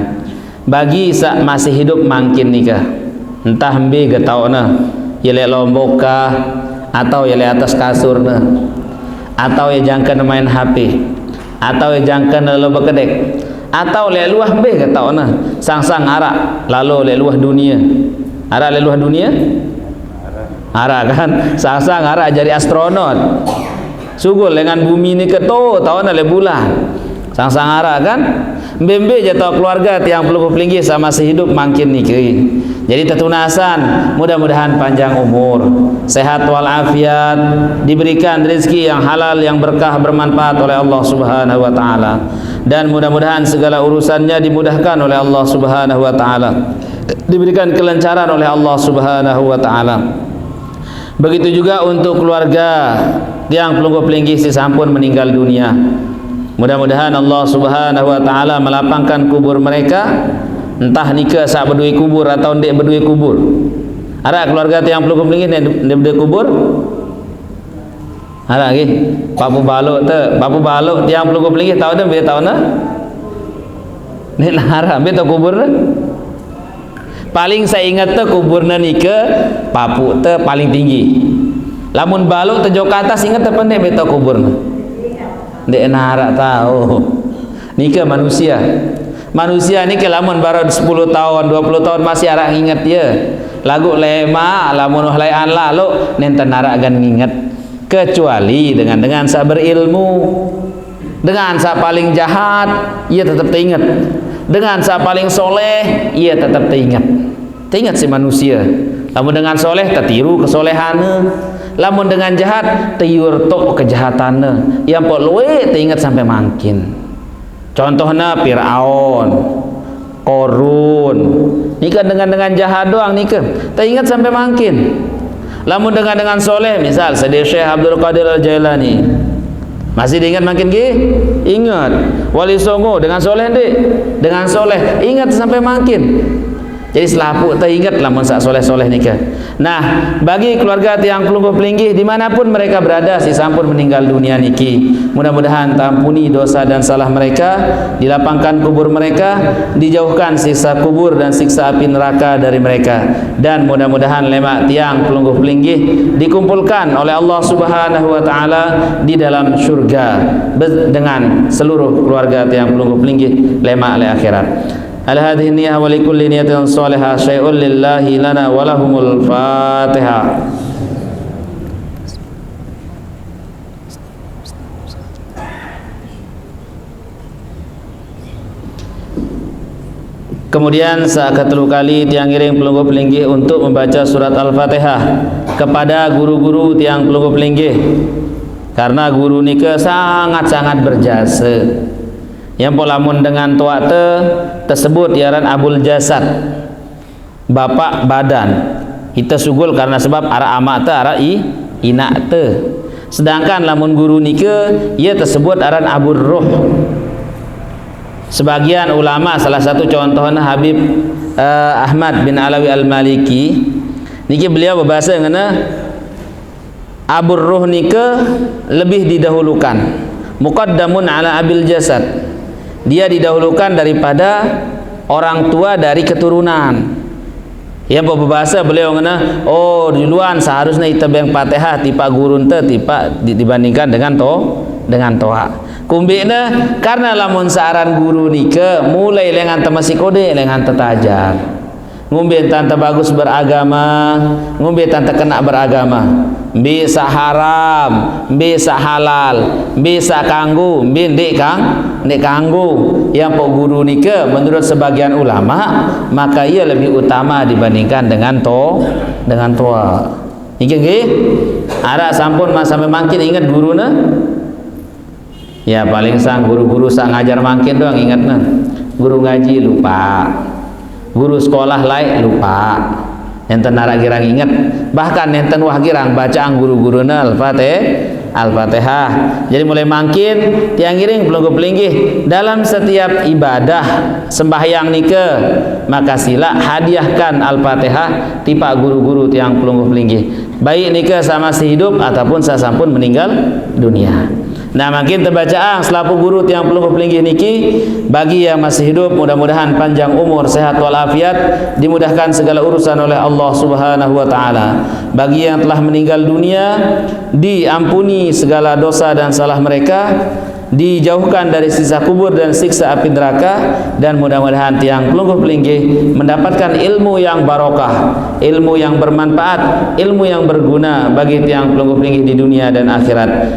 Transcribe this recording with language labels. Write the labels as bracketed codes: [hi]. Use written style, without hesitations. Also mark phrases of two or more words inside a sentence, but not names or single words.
[sas] Bagi sak masih hidup mangkin nikah, entah mbe getauna yele lombokah atau yele atas kasurna atau ya jangkan main HP atau ya jangkan lo bekedek atau le luah mbe getauna sang-sang arak lalu le luah dunia. Arak le luah dunia? Arak kan sang-sang arak jadi astronot. Sugul dengan bumi ni keto tahu le bulan. Sang-sang arak kan Mbembe jatuh keluarga tiang pelungguh pelinggih sama sehidup makin niki. [id] Jadi tetunasan, mudah-mudahan panjang umur, sehat walafiat, diberikan rezeki yang halal, yang berkah, bermanfaat oleh Allah [ar] سبحانه وتعالى. [id] Dan mudah-mudahan segala urusannya dimudahkan oleh Allah [ar] سبحانه وتعالى. [id] Diberikan kelancaran oleh Allah [ar] سبحانه وتعالى. [id] Begitu juga untuk keluarga [sas] tiang pelungguh pelinggih si sampun [id] meninggal dunia. Mudah-mudahan Allah [ar] سبحانه وتعالى [id] melapangkan kubur mereka, [sas] entah nikah sak berdui kubur atau ndek berdui kubur. [id] Ada keluarga [sas] tiang pelungguh pelinggih ndek berdui kubur? [id] Ada lagi? [sas] Papu balok tiang pelungguh pelinggih tahu dah be tahu na? Nek lara be tahu kubur na? [id] Paling saya ingat tu kuburna nikah papu tu paling tinggi. [sas] Lamun balok tu jauh ke atas ingat tu pendek be tahu kuburna. Dek narak tahu nikah manusia ni kelamun baru 10 tahun 20 tahun masih arak ingat dia lagu lema lamun layan lalu nenten narak gan ingat kecuali dengan sa berilmu, dengan sa paling jahat ia tetap teringat, dengan sa paling soleh ia tetap teringat si manusia. Lamun dengan soleh tertiru kesolehannya, lamun dengan jahat tiur tok kejahatannya yang pok luwe teringat sampai makin. Contohnya Fir'aun, Korun nikah dengan jahat doang nikah teringat sampai makin. Lamun dengan soleh misal Sayyid Syekh Abdul Qadir Al-Jailani masih diingat makin ke? [id] Ingat. [sas] Wali Songo dengan soleh dek, dengan soleh ingat sampai makin. Jadi selaput teringat lamun sak soleh-soleh nikah. [id] Nah, bagi keluarga [sas] tiang pelungguh pelinggih [id] dimanapun mereka berada si sampun meninggal dunia niki, mudah-mudahan tampuni dosa dan salah mereka, dilapangkan kubur mereka, dijauhkan siksa kubur dan siksa api neraka dari mereka, dan mudah-mudahan [sas] lemak tiang pelungguh pelinggih [id] dikumpulkan oleh Allah [ar] سبحانه وتعالى [id] di dalam surga dengan seluruh keluarga [sas] tiang pelungguh pelinggih lemak le akhirat. [ar] على هذه النية ولكل نية صالحة شيء لله لنا ولهم الفاتحة. [id] Kemudian saat [sas] ketelu kali tiang ngiring pelungguh pelinggih [id] untuk membaca surat Al-Fatihah kepada guru-guru [sas] tiang pelungguh pelinggih, [id] karena guru nika sangat-sangat berjasa. [sas] Yang polamun dengan tua tersebut yaran Abul Jasad, bapak badan kita sugul karena sebab ara amak te ara inak te. Sedangkan lamun guru nike ia tersebut aran Abul Ruh. [id] Sebagian ulama, salah satu contohnya Habib Ahmad bin Alawi Al-Maliki niki beliau berbahasa ngana Abul Ruh nike lebih didahulukan, [ar] مقدم على أبي الجسد, [id] dia didahulukan daripada orang tua dari keturunan. Ya berbahasa beliau ngana, oh duluan seharusnya kita [sas] beng Fatihah tipa gurun te tipa [id] dibandingkan dengan toa. [sas] Kumbina karena lamun saaran guru nike mulai lengan temasi kode lengan tetajar. Ngumbe tante bagus beragama, ngumbe tante kena beragama, bisa haram, bisa halal, bisa kanggu, ndek kanggu. [id] Yang pok guru nike menurut sebagian ulama maka ia lebih utama dibandingkan dengan toa. [sas] Niki nggih, ada sampun sampai makin ingat guruna. Ya paling sang guru-guru sang ngajar makin doang ingatna. [id] Guru ngaji lupa, guru sekolah lain lupa, [sas] enten narak girang ingat, bahkan enten wah girang bacaan guru-guruna Al-Fatihah Al-Fatihah. [id] Jadi mulai makin [sas] tiang giring pelungguh pelinggih [id] dalam setiap ibadah sembahyang nike, maka sila hadiahkan Al-Fatihah tipa guru-guru [sas] tiang pelungguh pelinggih, [id] baik nike sama si hidup ataupun sasampun meninggal dunia. Nah, makin terbacaan selaku guru [sas] tiang pelungguh pelinggih niki [id] bagi yang masih hidup, mudah-mudahan panjang umur, sehat walafiat, dimudahkan segala urusan oleh Allah [ar] سبحانه وتعالى. [id] Bagi yang telah meninggal dunia, diampuni segala dosa dan salah mereka, dijauhkan dari siksa kubur dan siksa api neraka, dan mudah-mudahan [sas] tiang pelungguh pelinggih [id] mendapatkan ilmu yang barokah, ilmu yang bermanfaat, ilmu yang berguna bagi [sas] tiang pelungguh pelinggih [id] di dunia dan akhirat.